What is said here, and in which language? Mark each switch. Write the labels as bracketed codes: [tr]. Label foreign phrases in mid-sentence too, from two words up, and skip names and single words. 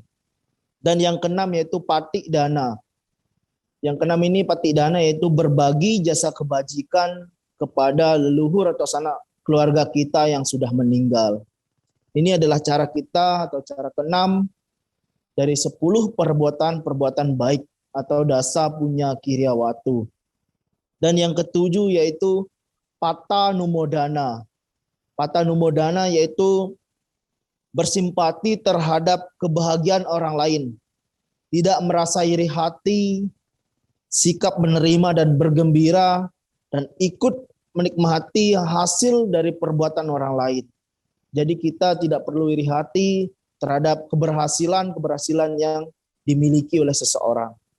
[id] Dan yang keenam yaitu [pi] patik dana. [id] Yang keenam ini [pi] patik dana [id] yaitu berbagi jasa kebajikan kepada leluhur atau sanak keluarga kita yang sudah meninggal. Ini adalah cara kita atau cara keenam dari 10 perbuatan-perbuatan baik atau [pi] dasa punya kiryawatu. [id] Dan yang ketujuh yaitu [pi] pata numodana. Pata numodana [id] yaitu bersimpati terhadap kebahagiaan orang lain. Tidak merasa iri hati, sikap menerima dan bergembira, dan ikut menikmati hasil dari perbuatan orang lain. Jadi kita tidak perlu iri hati terhadap keberhasilan yang dimiliki oleh seseorang.